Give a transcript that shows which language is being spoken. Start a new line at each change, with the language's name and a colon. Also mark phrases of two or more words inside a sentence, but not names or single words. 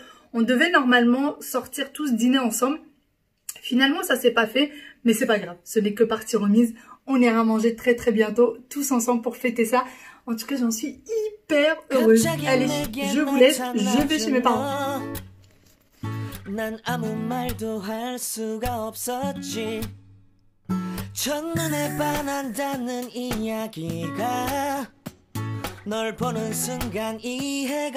French: On devait normalement sortir tous dîner ensemble. Finalement, ça s'est pas fait, mais c'est pas grave. Ce n'est que partie remise. On ira manger très bientôt tous ensemble pour fêter ça. En tout cas, j'en suis hyper heureuse. Allez, je vous laisse, je vais chez mes parents.
Korean: 난 아무 말도 할 수가 없었지. 첫눈에 반한다는 이야기가 널 보는 순간 이해가